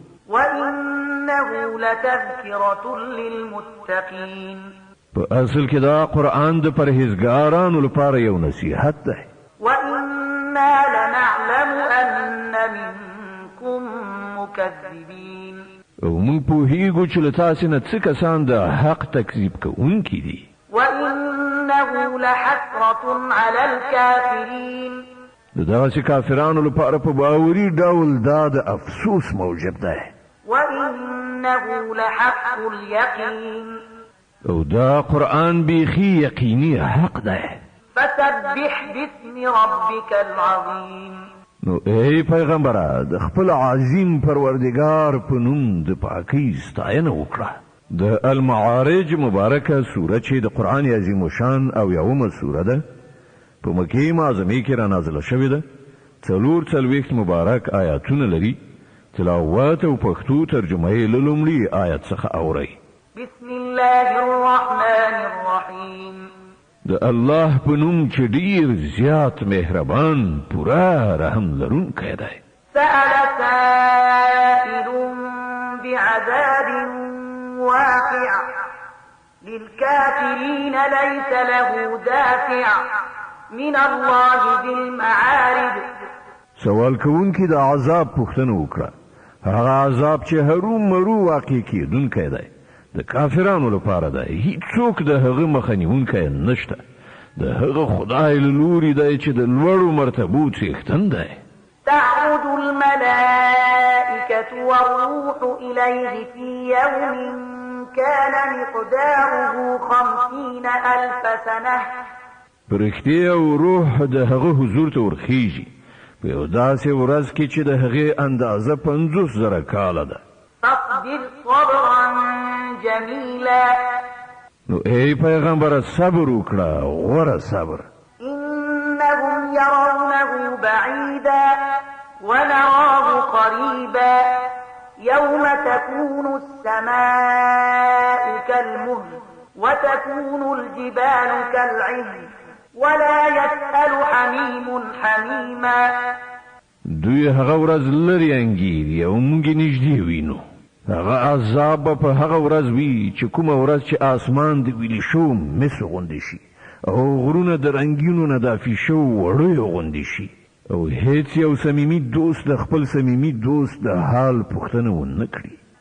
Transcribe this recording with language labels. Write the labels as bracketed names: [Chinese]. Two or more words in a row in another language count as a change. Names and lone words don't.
[Arabic] وإنه لتذكرة للمتقين. [Pashto] په اصل کې دا قرآن د پرهیزګارانو لپاره یو نصیحت ده. [Arabic] وإنا لنعلم أن منكم مكذبين. [Pashto] او موږ پوهیږو چې له تاسو نه څه کسان د حق تکذیب کوونکي دي. [Arabic] وإنه لحسرة على الكافرين. [Pashto] دغسې کافرانو لپاره په باوري ډول دا د افسوس موجب ده. [Arabic] وإنه لحق اليقين. [Pashto] او دا قرآن بیخي یقیني حق ده. [Arabic] فسبح باسم ربك العظيم. [Pashto] نو ای پیغمبره د خپل عظیم پروردگار په نوم د پاکۍ ستاینه وکړه. د المعارج مبارکه سوره چې د قرآن عظیم شان او یومه سوره ده په مکې معظمې کې را نازله شوې ده. 44 مبارک آیاتونه لري. تلاوت او پښتو ترجمه یې له لومړي آیت څخه اورئ. [Arabic] بسم الله الرحمن الرحیم. [Pashto] د الله په نوم چې ډیر زیات مهربان پورا رحم لرونکی دی. [Arabic] سأل سائل بعذاب واقع للكافرين ليس له دافع من الله ذي المعارج. [Pashto] سوال کوونکی د عذاب پوښتنه وکړه. هغه عذاب چې هرو مرو واقع کیدونکی دی د کافرانو لپاره دی. هیڅوک د هغه مخه نیونکی نشته. د هغه خدای له لوري دی چې د لوړو مرتبو څښتن دی. [Arabic] تعرج الملائكة والروح إليه في يوم كان مقداره 50,000 سنة. [Pashto] فرښتې او روح د هغه حضور ته ورخیږي په یو داسې ورځ کې چې د هغې اندازه 50,000 کاله ده. [Arabic] فاصبر صبرا جميلا. [Pashto] نو ای پیغمبر صبر وکړه غوره صبر. [Arabic] إنهم يرونه بعيدا ونراه قريبا يوم تكون السماء كالمهل وتكون الجبال كالعهن ولا يسأل حميم حميما. [Pashto] دوی هغه ورځ لري انګیري او موږ نږدې وینو. هغه عذاب په هغه ورځ وي چې کومه ورځ چې آسمان د ویلې شو مس غوندې شي او غرونه د رنګینو نه دافي شو وړیو غوندې شي او هیڅ یو صمیمي دوست د خپل صمیمي دوست د حال پوښتنه ونه کړي.